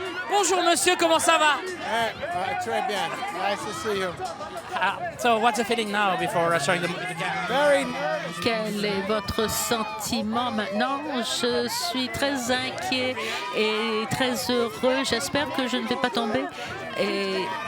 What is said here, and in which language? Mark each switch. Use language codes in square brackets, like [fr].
[fr] Bonjour monsieur, comment ça va? Très bien. [en] Nice to see you. So what's the feeling now before showing the camera? Very. [fr] Quel est votre sentiment maintenant? Je suis très inquiet et très heureux. J'espère que je ne vais pas tomber. Et